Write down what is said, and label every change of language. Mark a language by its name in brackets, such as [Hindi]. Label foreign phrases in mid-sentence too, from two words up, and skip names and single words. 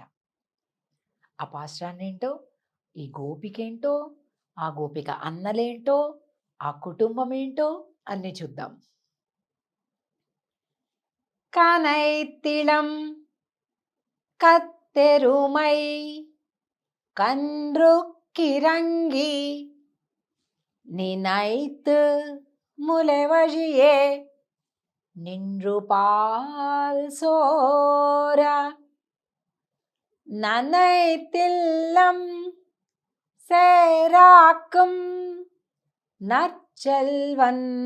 [Telugu] ఆ పాశ్రాన్ని ఏంటో, ఈ గోపికేంటో, ఆ గోపిక అన్నలేంటో, ఆ కుటుంబం ఏంటో అన్నీ చూద్దాం. [Tamil] கனைத்திளங் கற்றெருமை கன்றுக்கிரங்கி நினைத்து முலைவழியே நின்று பால் சோர நனைத்தில்லம் சேராக்கும் நற்செல்வன்